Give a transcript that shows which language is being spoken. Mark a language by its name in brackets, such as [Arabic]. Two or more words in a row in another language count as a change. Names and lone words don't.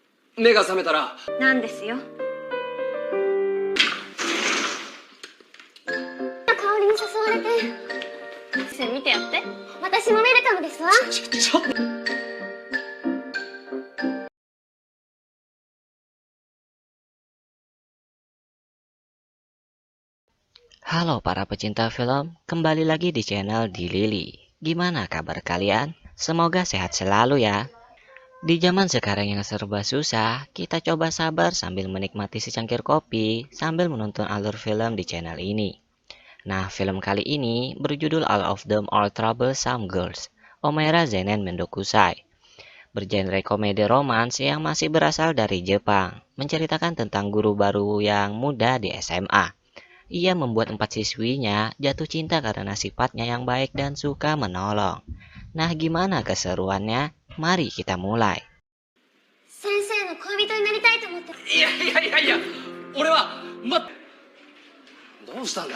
[Japanese] 目が覚めたらなんですよ。香りに誘われて。見てやって。私もウェルカムですわ。ちょっと。 [Indonesian] Halo para pecinta film, kembali lagi di channel Di Lili. Gimana kabar kalian? Semoga sehat selalu ya. Di zaman sekarang yang serba susah, kita coba sabar sambil menikmati secangkir kopi sambil menonton alur film di channel ini. Nah, film kali ini berjudul All of Them Are Troublesome Girls, Omaira Zeinen Mendokusai. Bergenre komedi romans yang masih berasal dari Jepang, menceritakan tentang guru baru yang muda di SMA. Ia membuat 4 siswinya jatuh cinta karena sifatnya yang baik dan suka menolong. Nah, gimana keseruannya? Mari kita mulai. [Japanese] 先生の恋人になりたいと思って。俺はどうしたんだ。